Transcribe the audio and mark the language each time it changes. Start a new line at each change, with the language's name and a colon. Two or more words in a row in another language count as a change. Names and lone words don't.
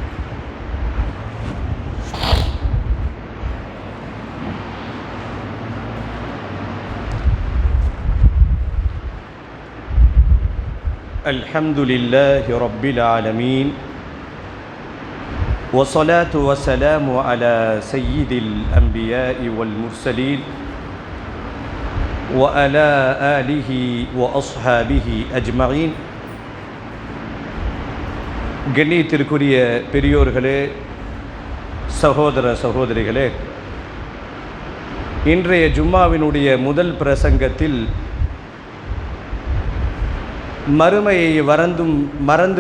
Arabic: الحمد لله رب العالمين والصلاة والسلام على سيد الأنبياء والمرسلين وعلى آله وأصحابه أجمعين.
Tamil: கண்ணியத்திற்குரிய பெரியோர்களே, சகோதர சகோதரிகளே, இன்றைய ஜும்மாவினுடைய முதல் பிரசங்கத்தில் மறுமையை மறந்து